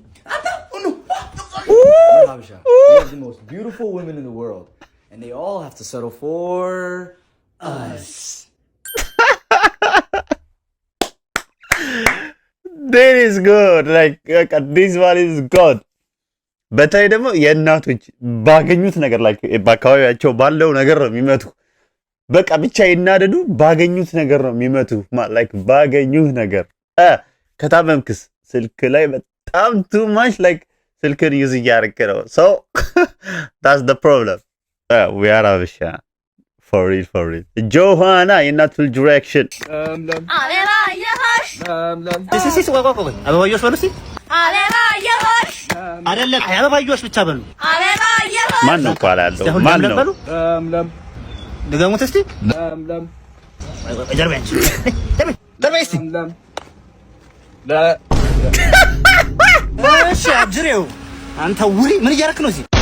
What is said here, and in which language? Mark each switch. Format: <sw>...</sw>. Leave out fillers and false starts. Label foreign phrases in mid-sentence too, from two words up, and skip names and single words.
<en>Oh no! We're Habesha. We have the most beautiful women in the world, and they all have to settle for us. That is good. Like this one is good.</en> <am>በተለይ ደግሞ የእናቶች ባገኙት ነገር ላይ በአካባቢያቸው ባለው ነገር ነው የሚመቱ በቃ ብቻ ይናደዱ ባገኙት ነገር ነው የሚመቱ like ባገኙት ነገር ከታመምክስ ስልክ ላይ በጣም</am> <en>too much like</en> <am>ስልክን ዩዝ እያደረክ ነው</am> <en>so that's the problem we are Habesha for real</en> <am>ጆሃና የእናት ልጅ ሪአክሽን ሲሲ ቆቆቆ አበባዮሽ በሉ እስኪ አበባዮሽ አይደለም አበባዮሽ ብቻ በሉ አበባዮሽ ማን ነው ቋላ ያለው ማን ነው ለምለም ድገሙት እስኪ ለምለም ጀርባንቺ ጀርባንቺ ለምለም እሺ አጅሬው አንተ ውሪ ምን እያደረክ ነው እዚህ?</am>